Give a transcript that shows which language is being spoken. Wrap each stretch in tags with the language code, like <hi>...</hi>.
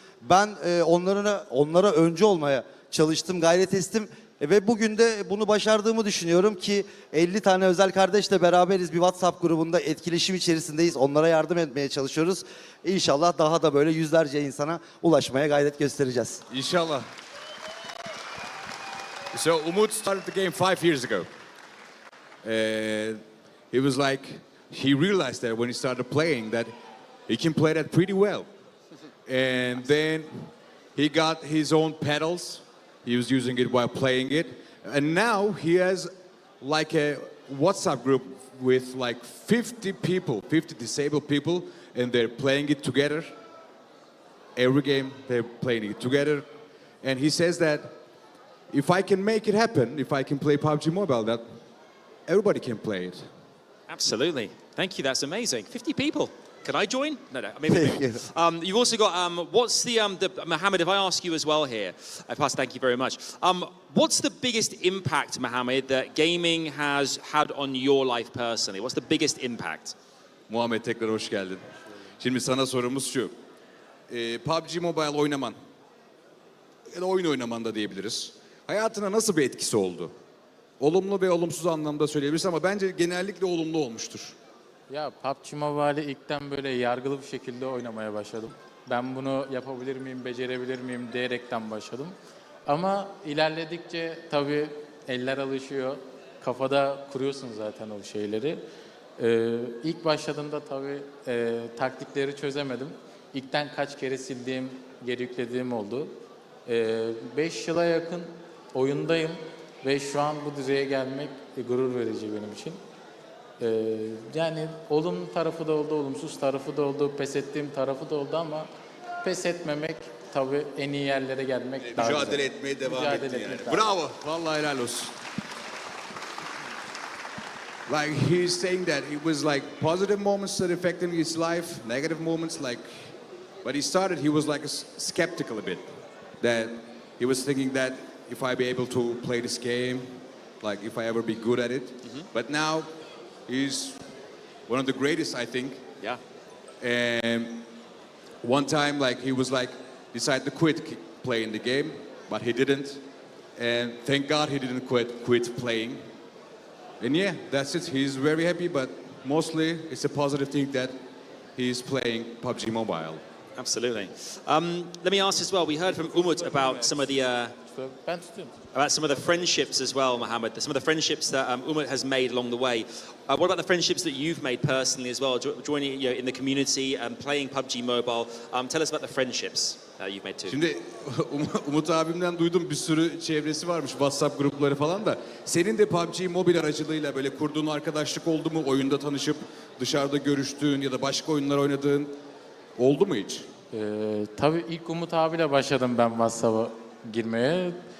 <tr>Ben onlara öncü olmaya çalıştım, gayret ettim. Ve bugün de bunu başardığımı düşünüyorum ki 50 tane özel kardeşle beraberiz, bir WhatsApp grubunda etkileşim içerisindeyiz. Onlara yardım etmeye çalışıyoruz. İnşallah daha da böyle yüzlerce insana ulaşmaya gayret göstereceğiz. İnşallah.</tr> <en>So Umut started the game 5 years ago. It was like he realized that when he started playing that he can play that pretty well. And then he got his own pedals. He was using it while playing it. And now he has like a WhatsApp group with like 50 people, 50 disabled people, and they're playing it together. Every game they're playing it together. And he says that if I can make it happen, if I can play PUBG Mobile, that everybody can play it. Absolutely. Thank you. That's amazing. 50 people. Can I join? No. Maybe. You've also got, what's the Mohammed, if I ask you as well here, thank you very much. What's the biggest impact, Mohammed, that gaming has had on your life personally? What's the biggest impact?</en> <tr>Muhammed tekrar hoş geldin. Şimdi sana sorumuz şu. PUBG Mobile oynaman, ya da oyun oynaman da diyebiliriz. Hayatına nasıl bir etkisi oldu? Olumlu ve olumsuz anlamda söyleyebilirsin ama bence genellikle olumlu olmuştur. Ya PUBG Mobile'i ilkten böyle yargılı bir şekilde oynamaya başladım. Ben bunu yapabilir miyim, becerebilir miyim diyerekten başladım. Ama ilerledikçe tabii eller alışıyor. Kafada kuruyorsun zaten o şeyleri. İlk başladığımda tabii taktikleri çözemedim. İlkten kaç kere sildiğim, geri yüklediğim oldu. 5 yıla yakın oyundayım ve şu an bu düzeye gelmek gurur verici benim için. Yani olumlu tarafı da oldu, olumsuz tarafı da oldu, pes ettiğim tarafı da oldu ama pes etmemek, tabii en iyi yerlere gelmek daha güzel. Mücadele etmeye devam ettin yani. Bravo, vallahi helal olsun.</tr> <en>Like he's saying that it was like positive moments that affected his life, negative moments like, but he was like skeptical a bit. That he was thinking that if I be able to play this game, like if I ever be good at it. But now he's one of the greatest, I think. Yeah. And one time, like he was like decided to quit playing the game, but he didn't. And thank God he didn't quit playing. And yeah, that's it. He's very happy, but mostly it's a positive thing that he's playing PUBG Mobile. Absolutely. Let me ask as well. We heard from Umut about some of the</en> <tr>Ben tutuyorum.</tr> <en>about some of the friendships as well, Mohammed. Some of the friendships that Umut has made along the way. What about the friendships that you've made personally as well, joining in the community and playing PUBG Mobile? Tell us about the friendships you've made too.</en> <tr>Şimdi Umut abimden duydum, bir sürü çevresi varmış, WhatsApp grupları falan da. Senin de PUBG Mobile aracılığıyla böyle kurduğun arkadaşlık oldu mu? Oyunda tanışıp dışarıda görüştüğün ya da başka oyunlar oynadığın oldu mu hiç? Tabii ilk Umut abiyle başladım ben WhatsApp'a girmeye.</tr>